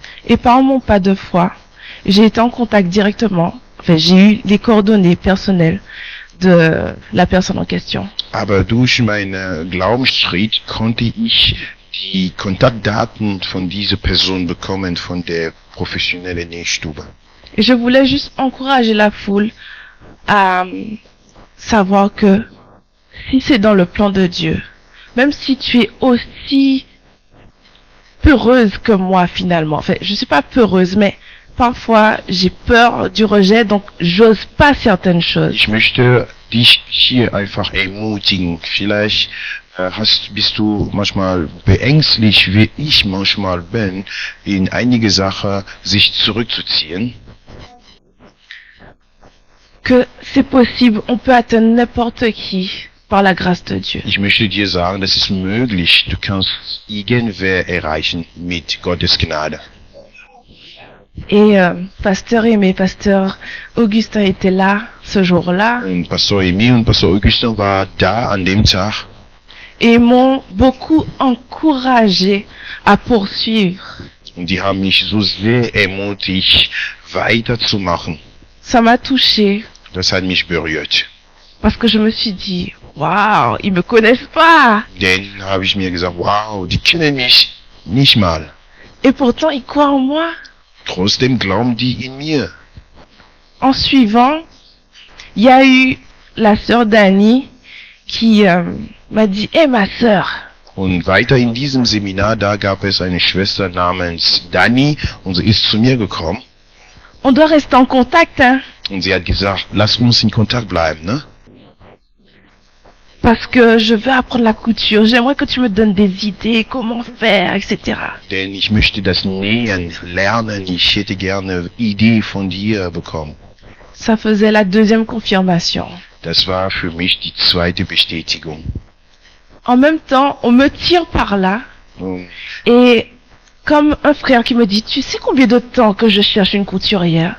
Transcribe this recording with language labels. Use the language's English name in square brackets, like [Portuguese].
[French] Et par mon pas de foi, j'ai été en contact directement. Enfin, j'ai eu les coordonnées personnelles de la personne en question. [German] Aber durch meinen Glaubensschritt konnte ich die Kontaktdaten von dieser Person bekommen von der professionellen Nähstube. [French] Et je voulais juste encourager la foule à savoir que si c'est dans le plan de Dieu, même si tu es aussi peureuse que moi finalement, enfin je suis pas peureuse, mais parfois j'ai peur du rejet, donc j'ose pas certaines choses. [German] Ich möchte dich hier einfach ermutigen. Vielleicht bist du manchmal beängstlich, wie ich manchmal bin, in einige Sachen sich zurückzuziehen. [French] Que c'est possible, on peut atteindre n'importe qui par la grâce de Dieu. [German] Ich möchte dir sagen, das ist möglich. Du kannst irgendwer erreichen mit Gottes Gnade. [French] Et pasteur Aimé, pasteur Augustin était là ce jour-là [German] Und Pastor Emil und Pastor Augustin war da an dem Tag [French] et ils m'ont beaucoup encouragé à poursuivre. [German] und die haben mich so sehr ermutigt, weiterzumachen. [French] Ça m'a touchée [German] Das hat mich berührt. [French] parce que je me suis dit, waouh, ils me connaissent pas. [German] Dann habe ich mir gesagt, wow, die kennen mich nicht mal. [French] Et pourtant, ils croient en moi. [German] Trotzdem glauben die in mir. [French] En suivant, il y a eu la sœur Dani qui m'a dit, hé ma sœur, [German] Und weiter in diesem Seminar, da gab es eine Schwester namens Dani und sie ist zu mir gekommen [French] on doit rester en contact, hein, [German] und sie hat gesagt, lass uns in Kontakt bleiben, ne? [French] parce que je veux apprendre la couture. J'aimerais que tu me donnes des idées, comment faire, etc. [German] Denn ich möchte das Nähen lernen, ich hätte gerne Idee von dir bekommen. [French] Ça faisait la deuxième confirmation. [German] Das war für mich die zweite Bestätigung. [French] En même temps, on me tire par là [German] Und [French] et comme un frère qui me dit, tu sais combien de temps que je cherche une couturière?